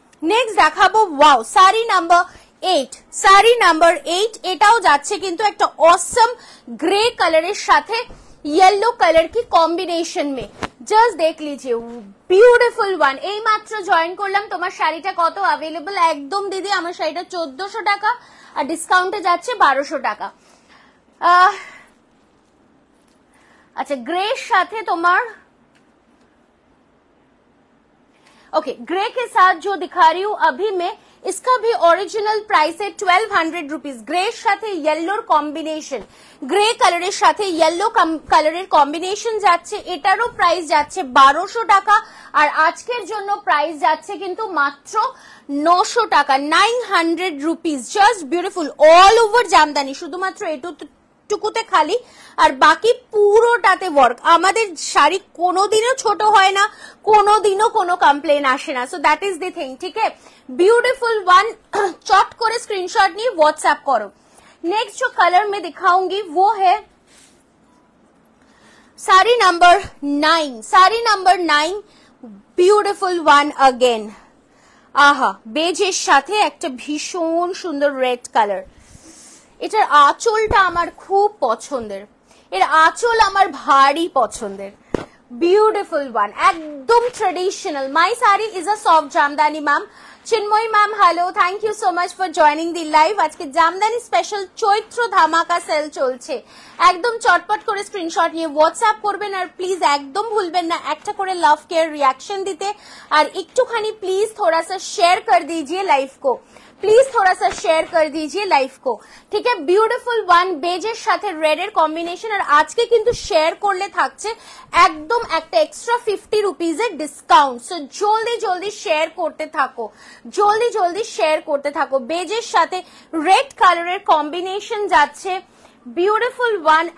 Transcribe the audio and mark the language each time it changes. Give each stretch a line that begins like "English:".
Bangla: Next দেখাবো, wow, sari number 8, sari number 8, এটাও যাচ্ছে কিন্তু একটা অসম গ্রে কালারের সাথে
Hindi: येलो कलर की कॉम्बिनेशन में, जस्ट देख लीजिए, ब्यूटीफुल वन।
Bangla: এই মাত্র জয়েন করলাম, তোমার শাড়িটা কত अवेलेबल? একদম দিদি, আমার শাড়িটা 1400 টাকা আর ডিসকাউন্টে যাচ্ছে 1200 টাকা। আচ্ছা, গ্রে সাথে তোমার,
Hindi: ओके, ग्रे के साथ जो दिखा रही हूं अभी मैं, इसका भी ओरिजिनल प्राइस है 1200 रुपीज।
Bangla: ग्रे সাথে ইয়েলোর কম্বিনেশন, গ্রে কালারের সাথে ইয়েলো কালারের কম্বিনেশন যাচ্ছে, এটারও প্রাইস যাচ্ছে 1200 টাকা। আর আজকের জন্য প্রাইস যাচ্ছে কিন্তু মাত্র 900 টাকা, 900 rupees. Just beautiful all over Jamdani, শুধুমাত্র টুকুতে খালি আর বাকি পুরোটাতে ওয়ার্ক। আমাদের শাড়ি কোনোদিনও ছোট হয় না, কোনোদিনও কোনো কমপ্লেন আসে না। So that is the thing, ঠিক है। ब्यूटीफुल वन चट করে स्क्रीनशॉट নিয়ে व्हाट्सएप करो।
Hindi: नेक्स्ट जो कलर मैं दिखाऊंगी वो है sari number 9, sari number 9, beautiful one again.
Bangla: आहा, বেজের সাথে একটা ভীষণ সুন্দর রেড কালার। এটার আঁচলটা আমার খুব পছন্দের, এর আঁচল আমার ভারী পছন্দের। বিউটিফুল ওয়ান, একদম traditional. My sari is a soft Jamdani ma'am. Chinmayi ma'am hello, thank you so much for joining the live. আজকে জামদানি স্পেশাল চৈত্র ধামাকা সেল চলছে, একদম চটপট করে স্ক্রিনশট নিয়ে হোয়াটসঅ্যাপ করবেন। আর প্লিজ একদম ভুলবেন না একটা করে লাভ কেয়ার रिएक्शन দিতে, আর একটুখানি প্লিজ
Hindi: थोड़ा सा शेयर कर दीजिए लाइव को, प्लीज थोड़ा सा शेयर कर दीजिए लाइव को, ठीक है।
Bangla: ब्यूटीफुल वन বেজের সাথে রেড এর কম্বিনেশন। আর আজকে কিন্তু শেয়ার করলে থাকছে একদম একটা এক্সট্রা 50 রুপিস এর ডিসকাউন্ট। সো জলদি জলদি শেয়ার করতে থাকো, জলদি জলদি শেয়ার করতে থাকো। বেজের সাথে রেড কালারের কম্বিনেশন যাচ্ছে, বিউটিফুল ওয়ান।